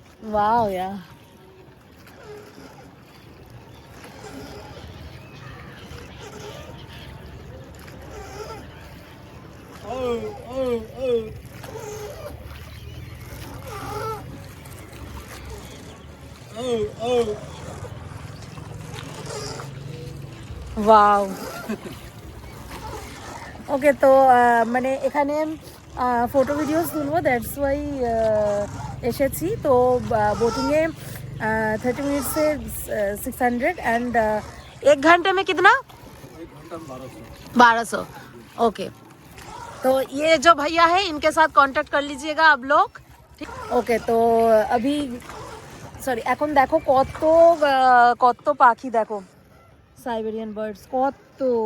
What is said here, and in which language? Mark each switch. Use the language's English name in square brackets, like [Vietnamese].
[English] Wow yeah, wow. [Bangla] ওকে, তো মানে এখানে ফটো ভিডিওস তুলবো, [English] that's why [Bangla] এসেছি। [Hindi] তো बोटिंगे 30 मिनट से 600 एंड 1 घंटे में कितना? 1200। ओके, तो ये जो भैया है इनके साथ कांटेक्ट कर लीजिएगा आप लोग। ठीक, ओके। तो अभी [Bangla] সরি, এখন দেখো কত পাখি, দেখো সাইবেরিয়ান বার্ডস কত।